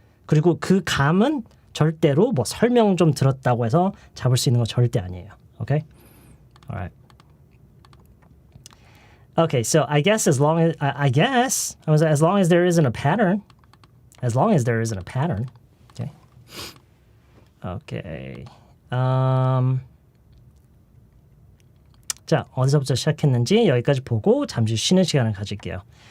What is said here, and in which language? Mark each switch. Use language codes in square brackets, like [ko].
[ko] 그리고 그 감은 절대로 뭐 설명 좀 들었다고 해서 잡을 수 있는 거 절대 아니에요. [en] Okay? Alright. Okay, so I guess as long as there isn't a pattern. As long as there isn't a pattern. Okay. Okay. [ko] 자, 어디서부터 시작했는지 여기까지 보고 잠시 쉬는 시간을 가질게요.